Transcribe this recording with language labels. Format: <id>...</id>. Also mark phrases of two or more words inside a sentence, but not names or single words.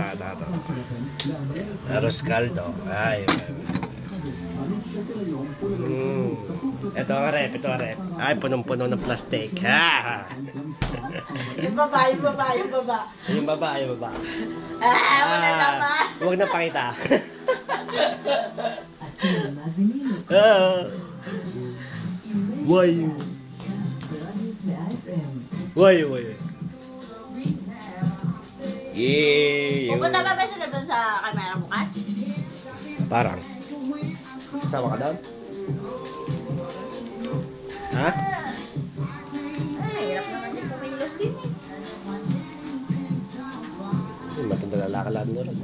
<tl>Arroz caldo. Ay. Ito ang rep. Ay, punong-puno ng plastic. Ha! Yung baba. Yung baba. Wala naman. Huwag na pakita.</tl> <he>אתם מאזינים</he> <en>Why?</en> <he>ברדיוס 100 FM.</he> <en>Why? Yeah.</en> <tl>Pupunta pa ba sila doon sa kamera bukas? Parang. Kasama ka doon? Ha? Ay, hirap naman din kumilos din eh. Matanda lalakalan mo rin.</tl>